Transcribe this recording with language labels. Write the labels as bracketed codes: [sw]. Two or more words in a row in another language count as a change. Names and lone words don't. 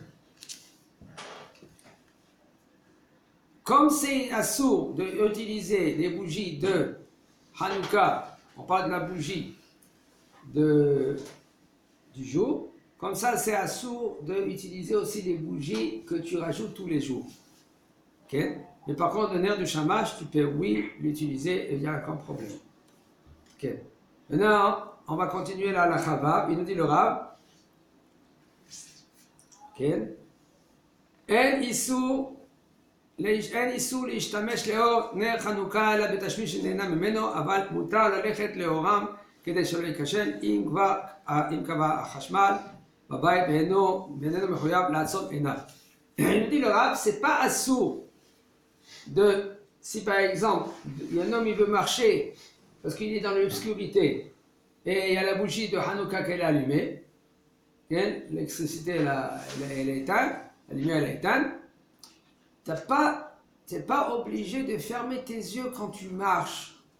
[fr] Comme c'est assourd d'utiliser les bougies de Hanouka, on parle de la bougie du jour, comme ça c'est assourd d'utiliser aussi les bougies que tu rajoutes tous les jours. Ok. Mais par contre, le nerf du shamash, tu peux, oui, l'utiliser et il n'y a aucun problème. Ok. Maintenant, on va continuer la chava. Il nous dit le Rav. Ok. [he] En איסור להשתמש לאור נר חנוכה אלא בתשמיש שנהנה ממנו, אבל מותר ללכת לאורם כדי שלא ייכשל אם קבע החשמל בבית ואיננו מחויב לעצום עיניו. [fr] Il nous dit le Rav, c'est pas assourd de, si par exemple, un homme il veut marcher parce qu'il est dans l'obscurité et il y a la bougie de Hanouka qu'elle est allumée, l'électricité elle est éteinte, la lumière elle est éteinte, tu n'es pas obligé de fermer tes yeux quand tu marches.